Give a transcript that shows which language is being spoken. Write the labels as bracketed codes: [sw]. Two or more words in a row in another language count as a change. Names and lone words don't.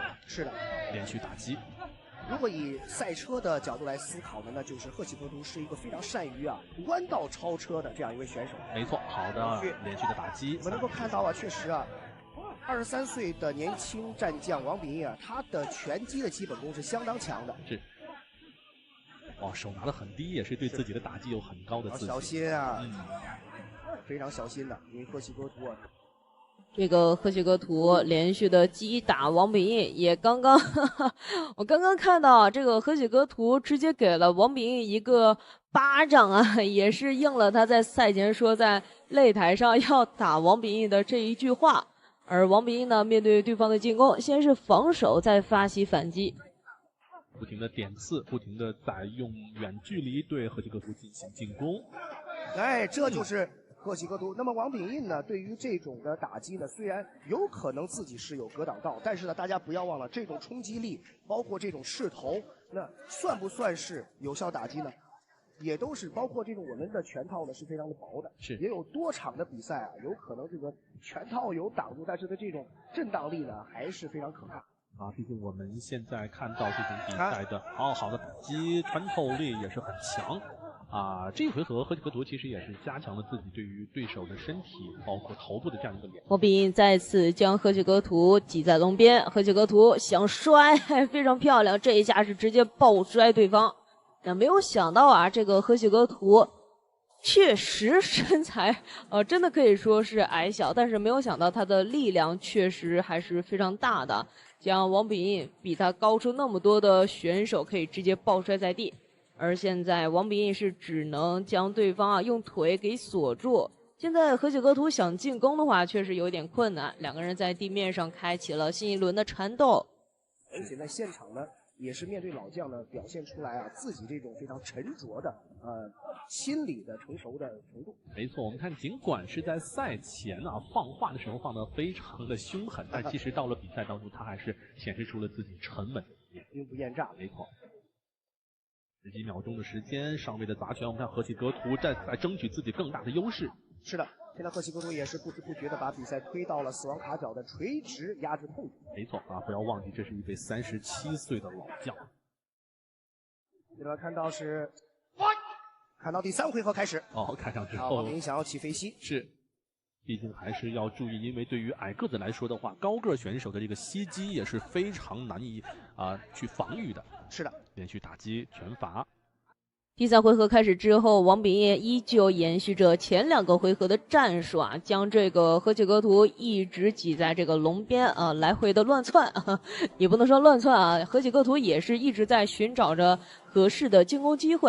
[zh] 是的，連續打擊。如果以賽車的角度來思考呢，那就是河崎格圖是一個非常善於彎道超車的這樣一位選手。沒錯，好的連續的打擊。我們能夠看到確實23歲的年輕戰將王秉義他的拳擊的基本功是相當強的。是。哇，手拿得很低，也是對自己的打擊有很高的自信。小心啊，非常小心的，因為河崎格圖這個河崎格圖連續的擊打王秉義，也剛剛我剛剛看到這個河崎格圖直接給了王秉義一個巴掌啊，也是應了他在賽前說在擂台上要打王秉義的這一句話。而王秉義呢，面對對方的進攻，先是防守，再發起反擊，不停的點刺，不停的在用遠距離對河崎格圖進行進攻。哎，這就是河崎格圖。那麼王秉義呢，對於這種的打擊呢，雖然有可能自己是有格擋道，但是呢，大家不要忘了，這種衝擊力，包括這種勢頭，那算不算是有效打擊呢？也都是包括這種我們的拳套呢是非常的薄的，是也有多場的比賽有可能這個拳套有擋住，但是的這種震盪力呢還是非常可怕啊。畢竟我們現在看到這種比賽的好的打擊，穿透力也是很強啊。這一回合河崎格圖其實也是加強了自己對於對手的身體包括頭部的這樣一個臉。王秉義再次將河崎格圖擠在籠邊，河崎格圖想摔，非常漂亮，這一下是直接爆摔對方。但沒有想到啊，這個河崎格圖確實身材真的可以說是矮小，但是沒有想到他的力量確實還是非常大的，將王秉義比他高出那麼多的選手可以直接抱摔在地。而現在王秉義是只能將對方用腿給鎖住。現在河崎格圖想進攻的話確實有點困難，兩個人在地面上開啟了新一輪的纏鬥。而且在現場呢也是面对老将呢，表现出来啊自己这种非常沉着的心理的成熟的程度。没错，我们看，尽管是在赛前啊放话的时候放得非常的凶狠，但其实到了比赛当中，他还是显示出了自己沉稳的一面，兵不厌诈。没错。10几秒钟的时间，上位的杂拳，我们看河西格图在争取自己更大的优势。是的，现在河西格图也是不知不觉的把比赛推到了死亡卡角的垂直压制控制。没错啊，不要忘记这是一位37岁的老将。这边看到第3 回合開始。哦，開場之後，王明想要起飛膝。是，畢竟還是要注意，因為對於矮個子來說的話，高個選手的這個膝擊也是非常難以去防禦的。是的，連續打擊拳法。第3回合開始之後，王秉義依舊延續着前2個回合的戰術啊，將這個河西格圖一直擠在這個籠邊啊，來回的亂竄啊，也不能說亂竄啊，河西格圖也是一直在尋找着合適的進攻機會。